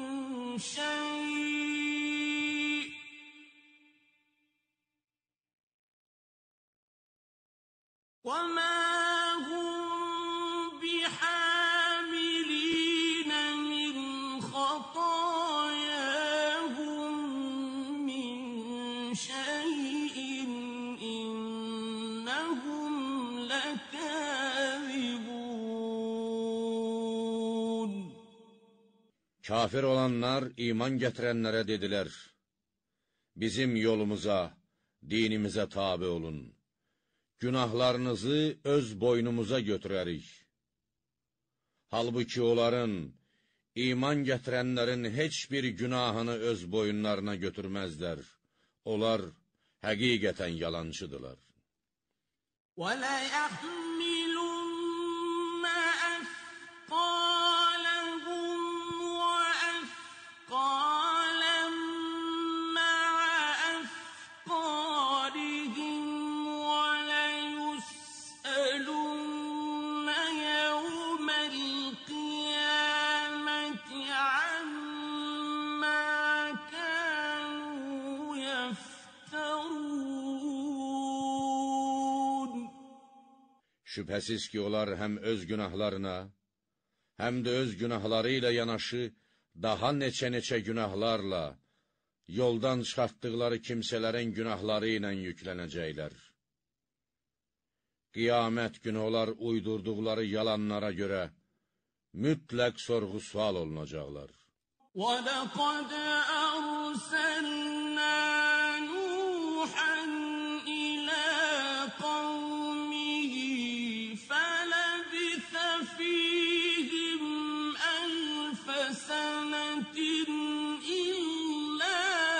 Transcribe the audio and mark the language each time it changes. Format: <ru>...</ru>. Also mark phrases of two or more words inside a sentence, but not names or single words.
<ar>شَيْءٍ وَمَا هُمْ بِحَامِلِينَ مِنْ خَطَايَاهُمْ مِنْ شَيْءٍ إِنَّهُمْ لَكَاذِبُونَ</ar> <az>Kafir olanlar iman gətirənlərə dedilər, bizim yolumuza, dinimizə tabi olun, günahlarınızı öz boynumuza götürərik. Halbuki onların, iman gətirənlərin heç bir günahını öz boyunlarına götürməzlər. Onlar həqiqətən yalancıdırlar.</az> <ar>وَلَيَحْمِلُنَّ أَثْقَالَهُمْ وَأَثْقَالًا مَّعَ أَثْقَالِهِمْ وَلَيُسْأَلُنَّ يَوْمَ الْقِيَامَةِ عَمَّا كَانُوا يَفْتَرُونَ</ar> <az>Şübhəsiz ki, onlar həm öz günahlarına, həm də öz günahları ilə yanaşı, daha neçə-neçə günahlarla, yoldan çıxartdıqları kimsələrin günahları ilə yüklənəcəklər. Qiyamət günü onlar uydurduqları yalanlara görə mütləq sorğu-sual olunacaqlar.</az> <ar>وَلَقَدْ أَرْسَلْنَا نُوحًا إِلَىٰ قَوْمِهِ فَلَبِثَ فِيهِمْ أَلْفَ سَنَةٍ إِلَّا</ar>